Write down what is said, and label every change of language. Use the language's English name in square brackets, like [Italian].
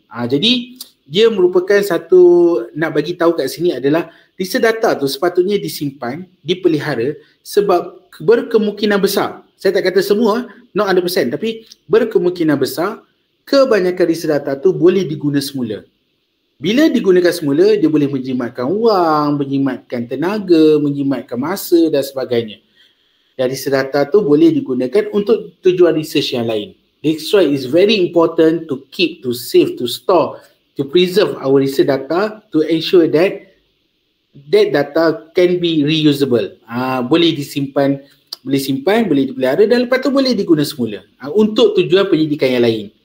[Malay] Jadi dia merupakan satu, nak bagi tahu kat sini adalah research data tu sepatutnya disimpan, dipelihara sebab berkemungkinan besar, saya tak kata semua, [English] not 100%, [Malay] tapi berkemungkinan besar kebanyakan research data tu boleh diguna semula. Bila digunakan semula, dia boleh menjimatkan wang, menjimatkan tenaga, menjimatkan masa dan sebagainya. Dan research data tu boleh digunakan untuk tujuan research yang lain. [English] That's why it's very important to keep, to save, to store, to preserve our research data to ensure that that data can be reusable. [Malay] Boleh disimpan, boleh dipelihara dan lepas tu boleh diguna semula untuk tujuan pendidikan yang lain.